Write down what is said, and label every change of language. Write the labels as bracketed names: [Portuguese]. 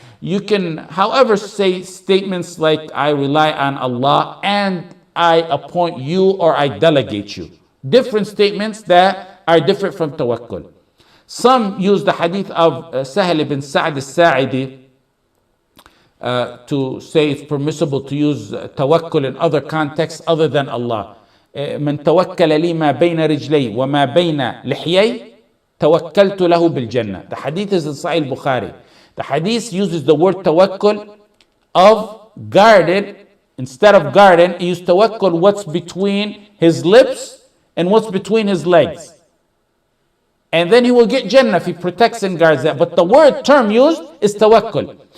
[English] You can, however, say statements like, I rely on Allah and I appoint you or I delegate you. Different statements that are different from tawakkul. Some use the hadith of Sahl ibn Sa'd al-Sa'idi to say it's permissible to use tawakkul in other contexts other than Allah. [Arabic] من توكل لي ما بين رجلي وما بين لحيي توكلت له بالجنة. [English] The hadith is in Sahih Bukhari. The hadith uses the word tawakkul of guarded. Instead of guarding, he used tawakkul what's between his lips and what's between his legs. And then he will get Jannah if he protects and guards that. But the word term used is tawakkul.